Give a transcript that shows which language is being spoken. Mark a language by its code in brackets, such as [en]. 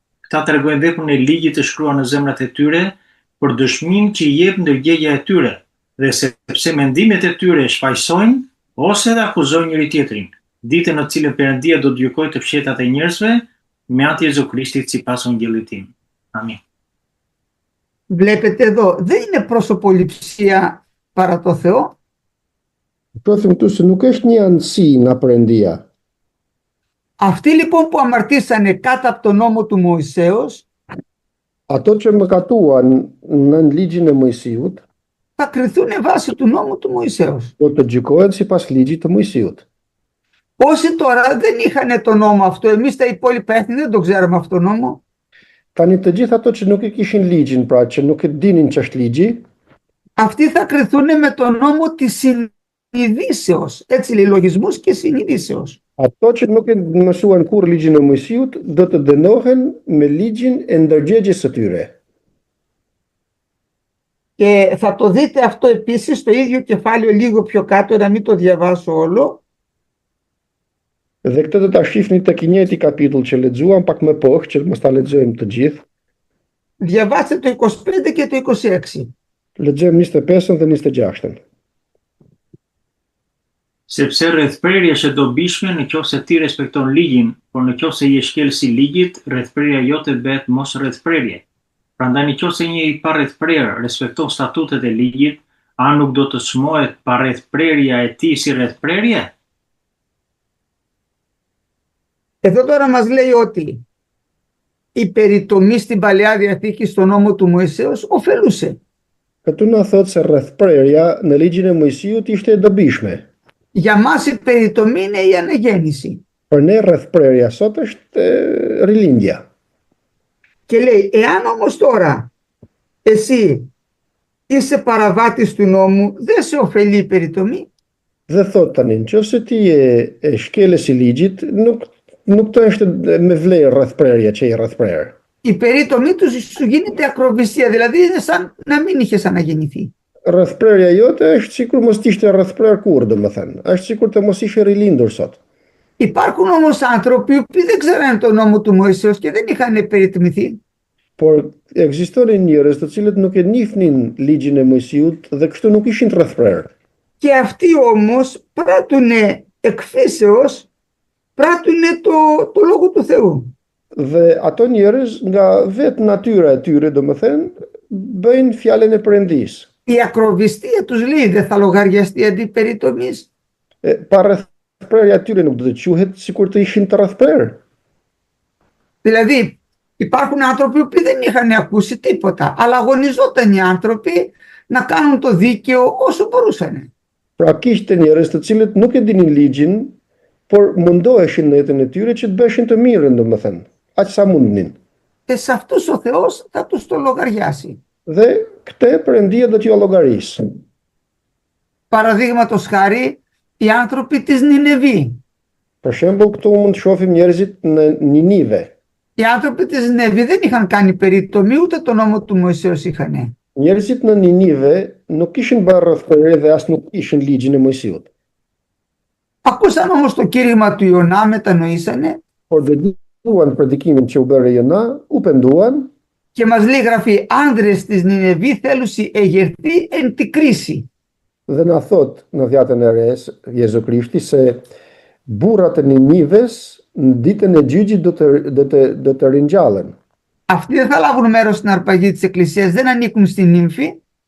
[sq] Këta tregojnë veprën e ligjit të shkruar në zemrat e tyre për dëshminë që i jep ndërgjegja e tyre, dhe sepse mendimet e tyre shfaqsojnë ose dhe akuzojnë njëri tjetrin, ditën në cilën Perëndia do të gjykojë të fshetat e njerëzve me anë të Jezu Krishtit sipas Ungjillit tim. Amin. [el] Βλέπετε εδώ, δεν είναι προσωποληψία παρά το Θεό. [sq] Shohim këtu se nuk është një anësi nga Perëndia. [el] Αυτοί λοιπόν που αμαρτήσανε κάτω από τον νόμο του Μωυσέως, [sq] Ato që mëkatuan nën ligjin e Mojsiut, [el] θα κριθούν βάσει του νόμου του Μωυσέως. [sq] do të gjykohen sipas ligjit të Mojsiut. [el] Όσοι τώρα δεν είχαν το νόμο αυτό, εμείς τα υπόλοιπα έθνη δεν το ξέραμε αυτό το νόμο, [sq] Tani të gjithë ato që nuk e kishin ligjin, pra që nuk e dinin ç'është ligji, [el] αυτοί θα κριθούν με τον νόμο της συνειδήσεως. Έτσι λέει, λογισμούς και συνειδήσεως. [sq] Ato që nuk e mësuan kur ligjin e Mojsiut, do të dënohen me ligjin e ndërgjegjes së tyre. [el] Και θα το δείτε αυτό επίσης στο ίδιο κεφάλαιο λίγο πιο κάτω, να μην το διαβάσω όλο. [sq] Dhe këtë do ta shihni tek i njëjti kapitull që lexuam pak më poshtë, që mos ta lexojmë të gjithë. [el] Διαβάστε το 25 και το 26. [sq] Lexojmë 25-ën dhe 26-ën. Sepse rrethprerja është e dobishme nëse ti respekton ligjin, por nëse je shkelsi i ligjit, rrethprerja jote bëhet mos rrethprerje. Prandaj nëse një i pa rrethprer respekton statutet e ligjit, a nuk do të çmohet pa rrethprerja e tij si rrethprerje? [el] Εδώ τώρα μας λέει ότι η περιτομή στην Παλαιά Διαθήκη στον νόμο του Μωυσέως ωφελούσε. [sq] Këtu na thot se rrethprerja në ligjin e Mojsiut ishte e dobishme. [el] Για μας η περιτομή είναι η αναγέννηση. [sq] Për ne rrethprerja sot është rilindja. [el] Και λέει, εάν όμως τώρα εσύ είσαι παραβάτης του νόμου, δεν σε ωφελεί η περιτομή. [sq] Dhe thot tani, nëse ti je shkelës i ligjit, nuk të është me vlerë rrethprerja që je rrethprer. [el] Η περιτομή του σου γίνεται ακροβυσία, δηλαδή είναι σαν να μην είχες αναγεννηθεί. [sq] Rrethprerja jote është sikur mos ishte rrethprer kurrë, domethënë. Është sikur të mos ishe rilindur sot. [el] Υπάρχουν όμως άνθρωποι που δεν ξέραν τον νόμο του Μωυσέως και δεν είχαν περιτομηθεί. [sq] Por ekzistonin njerëz të cilët nuk e njihnin ligjin e Mojsiut dhe kështu nuk ishin të rrethprer. [el] Και αυτοί όμως πράττουνε εκφύσεως, πράττουνε το λόγο του Θεού. [sq] Dhe ato njerëz nga vetë natyra e tyre, domethënë, bëjnë fjalën e Perëndis. [el] Η ακροβυστία τους λέει, δεν θα λογαριαστεί αντί περιτομής. [sq] Pa rrethprerja e tyre nuk do të quhet sikur të ishin të rrethprer. [el] Δηλαδή υπάρχουν άνθρωποι που δεν είχαν ακούσει τίποτα, αλλά αγωνιζόταν οι άνθρωποι να κάνουν το δίκαιο όσο μπορούσαν. [sq] Pra kishte njerëz të cilët nuk e dinin ligjin, por mundoheshin në jetën e tyre që të bëshin të mirën, domethënë, aq sa mundnin. [el] Και σε αυτούς ο Θεός θα τους το λογαριάσει. [sq] Dhe këtë Perëndia do t'ju llogarisë. [el] Παραδείγματος χάρη, οι άνθρωποι της Νινεβή. [sq] Për shembull, këtu mund të shohim njerëzit në Ninive. [el] Οι άνθρωποι της Νινεβή δεν είχαν κάνει περιτομή, ούτε τον νόμο του Μωυσέως είχαν. [sq] Njerëzit në Ninive nuk kishin bërë rrethprerje dhe as nuk ishin ligjin e Mojsiut. [el] Ακούσαν όμως το κήρυγμα του Ιωνά, μετανοήσανε. [sq] Por dëgjuan predikimin që u bëri Jona, u penduan. [el] Και μας λέει γραφή, άνδρες της Νινεβή θέλουσι εγερθεί εν τη κρίση. [sq] Dhe na thot në dhjatën e re Jezu Krishti se burrat e Ninives në ditën e gjyqit do të ringjallen. [el] Αυτοί δεν θα λάβουν μέρος στην αρπαγή της Εκκλησίας, δεν ανήκουν στην νύμφη.